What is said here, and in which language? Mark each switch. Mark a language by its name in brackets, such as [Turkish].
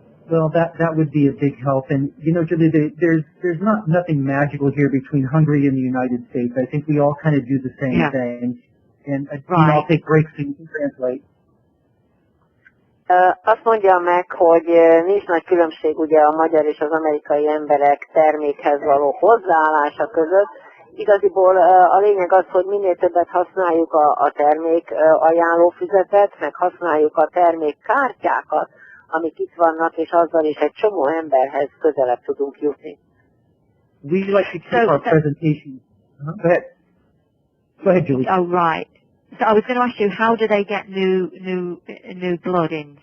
[English] Well, that would be a big help. And, you know, Julie, there's nothing magical here between Hungary and the United States. I think we all kind of do the same thing. And I'll take breaks so you can translate. [Hungarian] Azt mondja meg, hogy nincs nagy különbség ugye a magyar és az amerikai emberek termékhez való hozzáállása között. Igaziból a lényeg az, hogy minél többet használjuk a termék ajánlófüzetet, meg használjuk a termékkártyákat, amik itt vannak, és azzal is egy csomó emberhez közelebb tudunk jutni. [English] We like to keep our presentation. Go ahead. Go ahead, Julie. Oh, right. So I was going to ask you, how do they get new blood in?